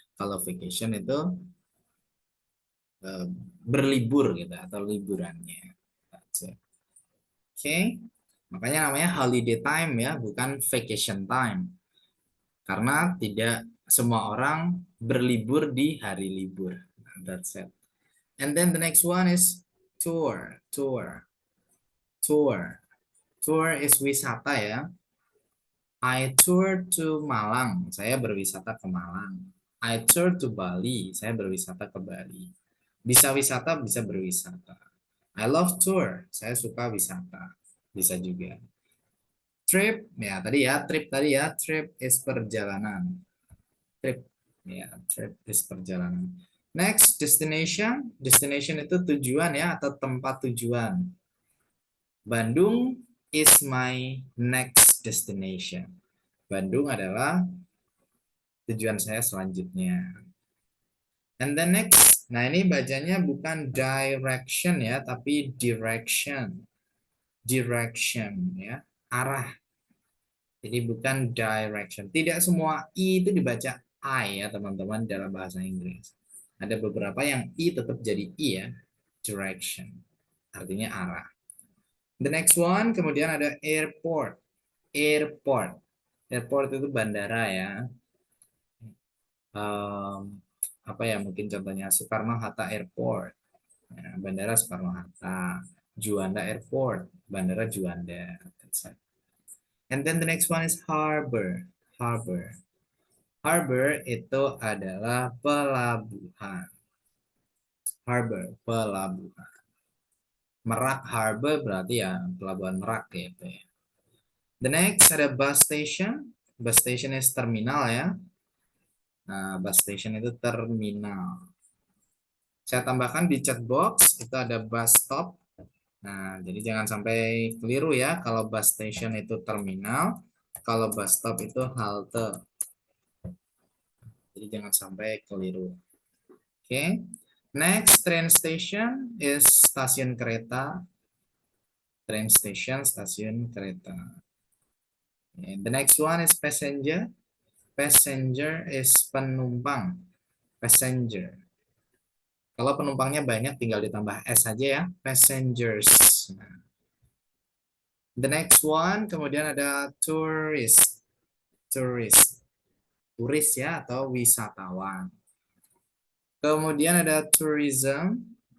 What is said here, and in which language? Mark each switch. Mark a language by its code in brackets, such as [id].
[id] Kalau vacation itu berlibur gitu atau liburannya. Oke. Makanya namanya holiday time ya, bukan vacation time. Karena tidak semua orang berlibur di hari libur. [en] That's it. And then the next one is tour. Tour is wisata ya. I tour to Malang. [id] Saya berwisata ke Malang. [en] I tour to Bali. [id] Saya berwisata ke Bali. Bisa wisata, bisa berwisata. [en] I love tour. [id] Saya suka wisata. Bisa juga. Trip, ya tadi ya, [en] trip is [id] perjalanan. [en] Trip, ya, trip is perjalanan. Next, destination. [id] Destination itu tujuan ya, atau tempat tujuan. [en] Bandung is my next destination. [id] Bandung adalah tujuan saya selanjutnya. [en] And then next, [id] nah ini bacanya bukan direction ya, tapi direction. Direction ya, arah. Jadi bukan direction. Tidak semua I itu dibaca I ya teman-teman dalam bahasa Inggris. Ada beberapa yang I tetap jadi I ya. [en] Direction. [id] Artinya arah. [en] The next one [id] kemudian ada [en] airport. Airport. [id] Airport itu bandara ya. Apa ya mungkin contohnya Soekarno-Hatta Airport. Ya, bandara Soekarno-Hatta. Juanda Airport. Bandara Juanda. [en] And then the next one is harbor. Harbor. [id] Harbor itu adalah pelabuhan. Harbor, pelabuhan. Merak Harbor berarti ya pelabuhan Merak gitu ya. [en] The next ada bus station. Bus station is terminal ya. [id] Nah, bus station itu terminal. Saya tambahkan di chat box itu ada bus stop. Nah, jadi jangan sampai keliru ya. Kalau bus station itu terminal, kalau bus stop itu halte. Jadi jangan sampai keliru. [en] Oke. Next, train station is [id] stasiun kereta. [en] Train station, [id] stasiun kereta. [en] And the next one is passenger. Passenger is penumpang. Passenger. [id] Kalau penumpangnya banyak tinggal ditambah S saja ya. Passengers. [en] Nah, the next one [id] kemudian ada [en] tourist. Tourist. [id] Turis ya atau wisatawan. Kemudian ada tourism.